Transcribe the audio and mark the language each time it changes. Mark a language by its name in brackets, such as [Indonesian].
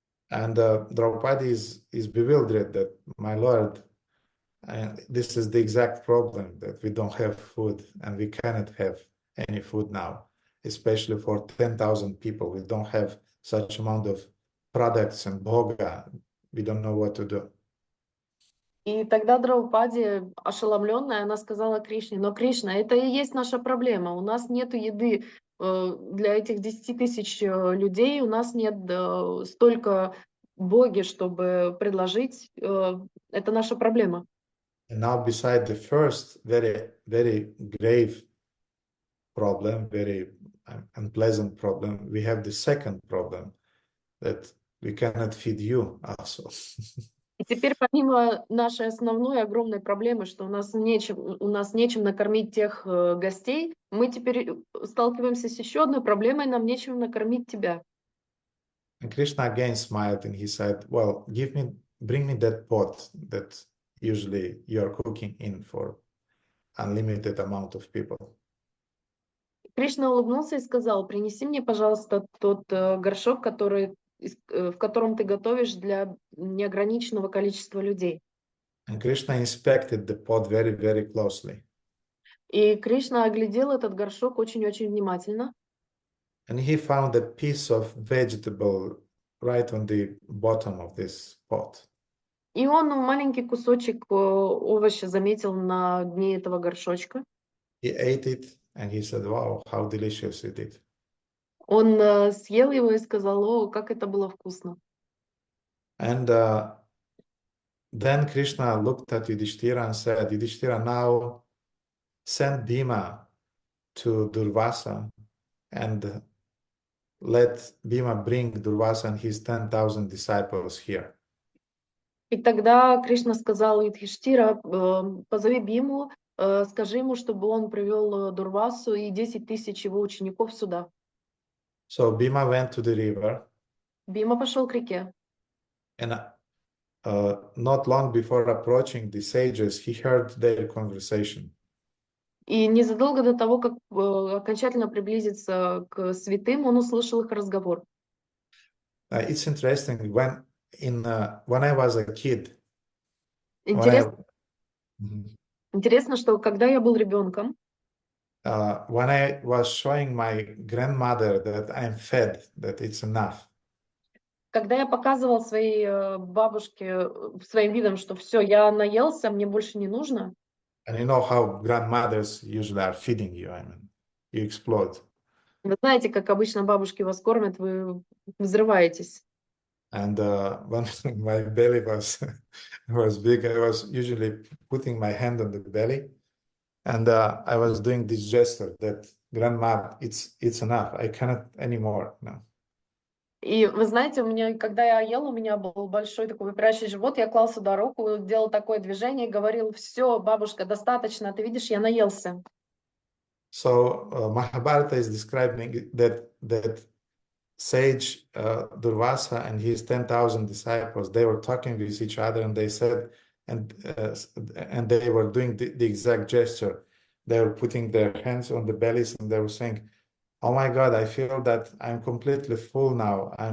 [English] And Draupadi is bewildered that, my lord, this is the exact problem, that we don't have food and we cannot have any food now, especially for 10,000 people. We don't have such amount of products and bhoga. We don't know what to do. [Russian] И тогда Драупади, ошеломленная, она сказала Кришне: но, Кришна, это и есть наша проблема. У нас нет еды для этих 10 тысяч людей, у нас нет столько боги, чтобы предложить. Это наша проблема. [English] And now, beside the first very, very grave problem, very unpleasant problem, we have the second problem, that we cannot feed you also. [Russian] И теперь, помимо нашей основной огромной проблемы, что у нас нечем накормить тех гостей, мы теперь сталкиваемся с еще одной проблемой: нам нечем накормить тебя. [English] And Krishna again smiled and he said, well, bring me that pot that usually you're cooking in for unlimited amount of people. [Russian] Кришна улыбнулся и сказал: принеси мне, пожалуйста, тот горшок, в котором ты готовишь для неограниченного количества людей. [English] And Krishna inspected the pot very, very closely. [Russian] И Кришна оглядел этот горшок очень-очень внимательно. [English] And he found a piece of vegetable right on the bottom of this pot. [Russian] И он маленький кусочек овоща заметил на дне этого горшочка. [English] He ate it and he said, wow, how delicious it is. [Russian] Он съел его и сказал: о, как это было вкусно. [English] And then Krishna looked at Yudhishthira and said, Yudhishthira, now send Bhima to Durvasa and let Bhima bring Durvasa and his 10,000 disciples here. [Russian] И тогда Кришна сказал Юдхиштира: позови Биму, скажи ему, чтобы он привел Дурвасу и 10 тысяч его учеников сюда. [English] So Bhima went to the river. [Russian] Бима пошел к реке. [English] And not long before approaching the sages, he heard their conversation. [Russian] И незадолго до того, как окончательно приблизиться к святым, он услышал их разговор. [English] It's interesting, when I was a kid, [Russian] Интересно, что когда я был ребенком, [English] when I was showing my grandmother that I'm fed, that it's enough. [Russian] Когда я показывал своей бабушке своим видом, что все, я наелся, мне больше не нужно. [English] And you know how grandmothers usually are feeding you. I mean, you explode. [Russian] Вы знаете, как обычно бабушки вас кормят, вы взрываетесь. [English] And when my belly was big, I was usually putting my hand on the belly, and I was doing this gesture that grandma, it's enough. I cannot anymore. No. [Russian] И вы знаете, у меня, когда я ел, у меня был большой такой выпирающий живот, я клал сюда руку, делал такое движение и говорил: все, бабушка, достаточно, ты видишь, я наелся. [English] So Mahabharata is describing that sage Durvasa and his 10,000 disciples, they were talking with each other, and they said, and they were doing the exact gesture. They were putting their hands on the bellies, and they were saying, "Oh my God, I feel that I'm completely full now.